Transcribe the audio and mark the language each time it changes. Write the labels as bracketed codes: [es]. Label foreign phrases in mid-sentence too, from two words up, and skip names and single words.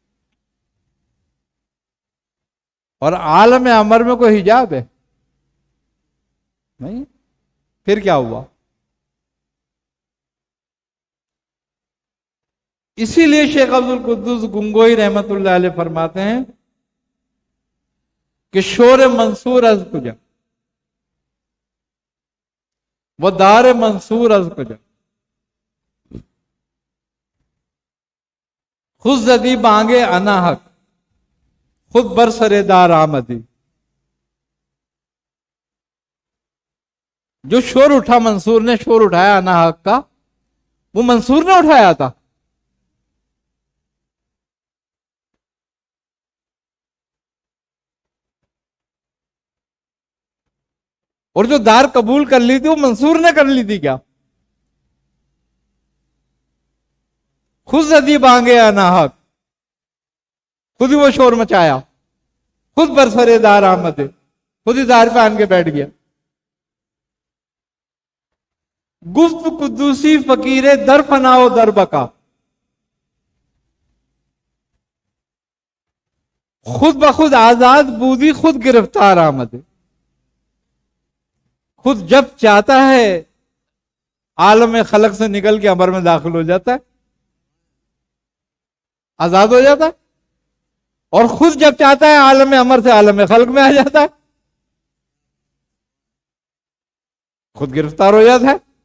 [ur] اور عالم امر میں کوئی حجاب ہے نہیں. پھر کیا ہوا؟ اسی لیے شیخ عبد القدوس گنگوئی رحمت اللہ علیہ فرماتے ہیں کہ [fa] شور منصور از کجا وہ دار منصور از کجا خود زدی بانگے انا حق خود برسر دار آمدی. [ur] جو شور اٹھا منصور نے شور اٹھایا انا حق کا، وہ منصور نے اٹھایا تھا. اور جو دار قبول کر لی تھی وہ منصور نے کر لی تھی کیا؟ [fa] خود زدی بانگے انا حق، [ur] خود ہی وہ شور مچایا، [fa] خود برسر دار آمد، [ur] خود ہی دار پہ آن کے بیٹھ گیا. [fa] گفت قدوسی فقیر در فنا و در بقا، خود بخود آزاد بودی خود گرفتار آمد. [ur] خود جب چاہتا ہے عالم خلق سے نکل کے امر میں داخل ہو جاتا ہے، آزاد ہو جاتا ہے. اور خود جب چاہتا ہے عالم امر سے عالم خلق میں آ جاتا ہے، خود گرفتار ہو جاتا ہے.